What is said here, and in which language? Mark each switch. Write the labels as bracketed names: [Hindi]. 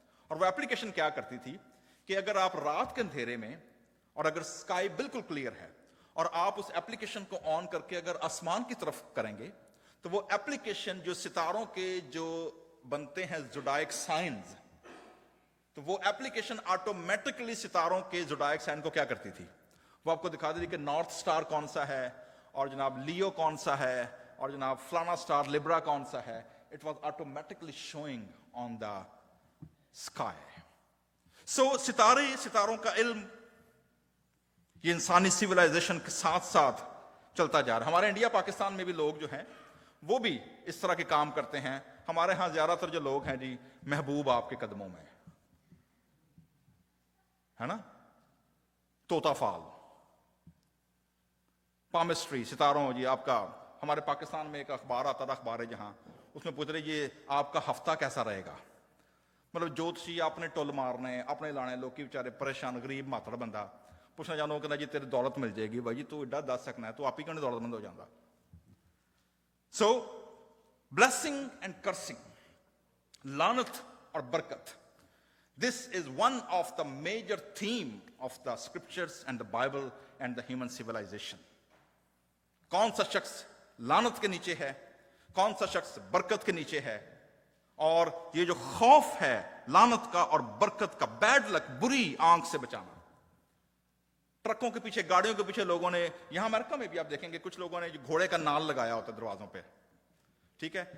[Urdu] اور وہ ایپلیکیشن کیا کرتی تھی کہ اگر آپ رات کے اندھیرے میں اور اگر اسکائی بالکل کلیئر ہے اور آپ اس ایپلیکیشن کو آن کر کے اگر آسمان کی طرف کریں گے تو وہ ایپلیکیشن جو ستاروں کے جو بنتے ہیں زوڈائک سائنز، تو وہ ایپلیکیشن آٹومیٹکلی ستاروں کے زوڈائک سائن کو کیا کرتی تھی، وہ آپ کو دکھا دیتی کہ نارتھ سٹار کون سا ہے، اور جناب لیو کون سا ہے، اور جناب فلانا سٹار لیبرا کون سا ہے. [English] It was automatically showing on the sky. [Urdu] سو ستاروں کا علم یہ انسانی سیولائزیشن کے ساتھ ساتھ چلتا جا رہا ہے. ہمارے انڈیا پاکستان میں بھی لوگ جو ہیں وہ بھی اس طرح کے کام کرتے ہیں. ہمارے ہاں زیادہ تر جو لوگ ہیں جی محبوب آپ کے قدموں میں ہے نا، طوطا فال، پامسٹری، ستاروں. جی آپ کا ہمارے پاکستان میں ایک اخبار آتا تھا، اخبار ہے جہاں اس میں پوچھ رہے یہ آپ کا ہفتہ کیسا رہے گا. [Punjabi] مطلب جوتشی اپنے ٹول مارنے، اپنے لانے، لوگ کی بیچارے پریشان، غریب ماتڑ بندہ پوچھنا جانو کہ جی تیرے دولت مل جائے گی. بھائی جی تو ایڈا دس سکنا ہے، تو آپ ہی کیوں دولت مند ہو جاتا. [English] so blessing and cursing, [Urdu] لعنت اور برکت، [English] This is one of the major theme of the scriptures and the Bible and the human civilisation. [Urdu] کون سا شخص لعنت کے نیچے ہے، کون سا شخص برکت کے نیچے ہے. اور یہ جو خوف ہے لعنت کا اور برکت کا، بیڈ لک، بری آنکھ سے بچانا. ٹرکوں کے پیچھے، گاڑیوں کے پیچھے لوگوں نے، یہاں امریکہ میں بھی آپ دیکھیں گے کچھ لوگوں نے جو گھوڑے کا نال لگایا ہوتا ہے دروازوں پہ، ٹھیک ہے.